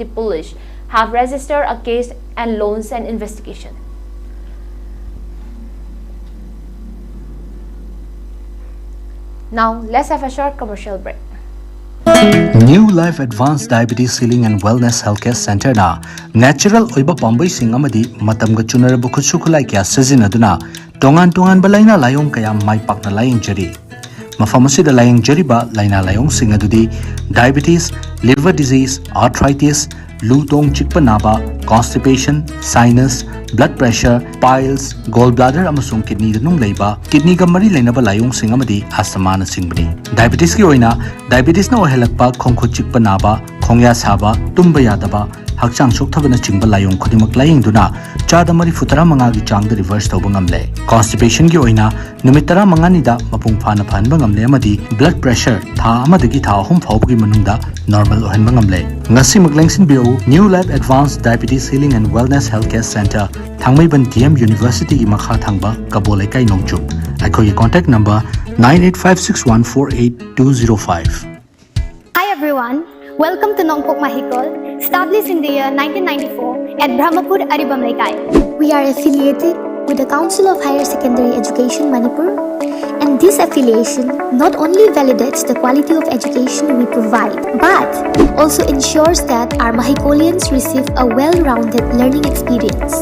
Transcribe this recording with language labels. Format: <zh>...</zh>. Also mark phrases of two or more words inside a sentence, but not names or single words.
<en>Police have registered a case and launched an investigation. Now, let's have a short commercial break.</en> <mni>New Life Advanced Diabetes Healing and Wellness Healthcare Center na natural oiba pambai sing amadi matamga chunarabu khutsukulai kya sizinaduna tongan balaina layong kaya mai pakna laying jari. Mafam asida laying jariba laina layong sing adudi</mni> <en>diabetes, liver disease, arthritis,</en> <mni>lutong chikpa naba,</mni> <en>constipation, sinus, blood pressure, piles, gallbladder</en> <mni>amasung kidney danung leiba, kidney ga mari lainaba layong sing amadi asthma na singbani. Diabetes ki oina diabetes na ohelakpa khongkhut chikpa naba, khongya saba, tumba yadaba, hakchang sokthabana chingba layong khodimak laying duna chada mari futara manga gi changda reverse tawba ngamle. Constipation gi oina numitara manga ni da mapung phana phanba ngamle amadi</mni> <en>blood pressure</en> <mni>tha amadagi tha ahum phawgi manungda normal ohenba ngamle. Ngasi maglengsin biu New Life Advanced Diabetes Healing and Wellness Healthcare Center Thangmaiban DM University gi makha thangba Kabole kai nongchup. Akhoi</mni> <en>contact number</en> <mni>9856148205.</mni> <en>Hi everyone, welcome to Nongpok Mahikol, established in the year 1994 at Brahmapur, Aribam Laikai. We are affiliated with the Council of Higher Secondary Education Manipur, and this affiliation not only validates the quality of education we provide, but also ensures that our Mahikolians receive a well-rounded learning experience.</en>